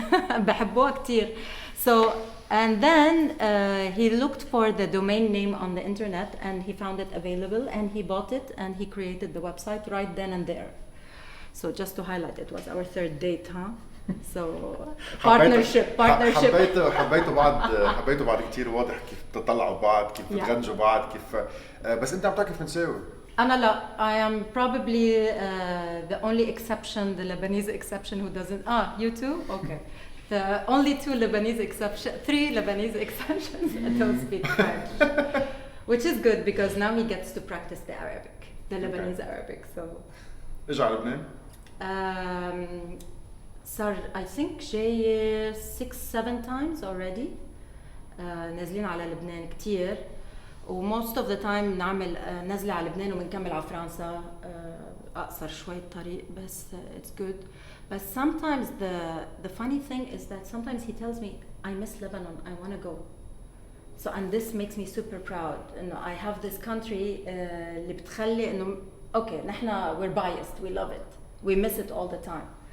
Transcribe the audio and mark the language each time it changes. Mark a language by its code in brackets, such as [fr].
[ar] بحبوها كتير. [en] So and then he looked for the domain name on the internet and he found it available and he bought it and he created the website right then and there. So just to highlight, it was our third date, huh? So partnership. [ar] حبيتوا بعض كتير, واضح كيف تطلعوا بعض, كيف بتغنجوا بعض, كيف بس انت عم تحكي فرنساوي. أنا لا, [en] I am probably the only exception, the Lebanese exception who doesn't. You too? Okay. The only three Lebanese exceptions that don't speak French, which is good because now he gets to practice the Arabic, the Lebanese Arabic. So. [ar] إيش على لبنان؟ صار [en] I think [ar] جاي [en] 6-7 times already. [ar] نازلين على لبنان كتير, و [en] most of the time [ar] نعمل نزلة على لبنان وبنكمل على فرنسا. أقصر شوي الطريق بس [en] it's good. But sometimes the funny thing is that sometimes he tells me I miss Lebanon, I want to go. So and this makes me super proud. And I have this country [ar] اللي بتخلي إنه [en] okay [ar] نحن [en] we're biased, we love it, we miss it all the time.